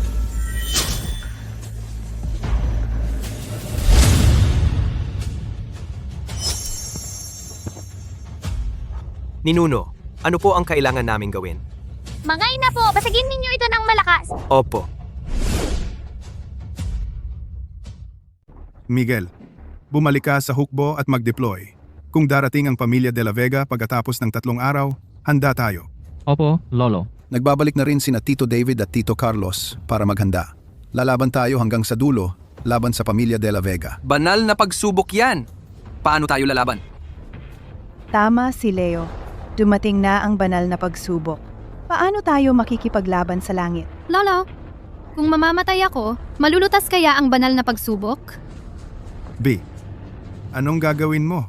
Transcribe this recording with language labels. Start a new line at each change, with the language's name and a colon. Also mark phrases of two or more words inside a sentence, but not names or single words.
Filipino: Ninuno, ano po ang kailangan naming gawin? Mga ina po, basagin ninyo ito ng malakas. Opo. Miguel, Bumalik ka sa hukbo at mag-deploy. Kung darating ang pamilya de la Vega pagkatapos ng 3 araw, handa tayo. Opo, Lolo. Nagbabalik na rin sina Tito David at Tito Carlos para maghanda. Lalaban tayo hanggang sa dulo, laban sa pamilya de la Vega. Banal na pagsubok yan. Paano tayo lalaban? Tama si Leo. Dumating na ang banal na pagsubok. Paano tayo makikipaglaban sa langit? Lolo, kung mamamatay ako, malulutas kaya ang banal na pagsubok? B. Anong gagawin mo?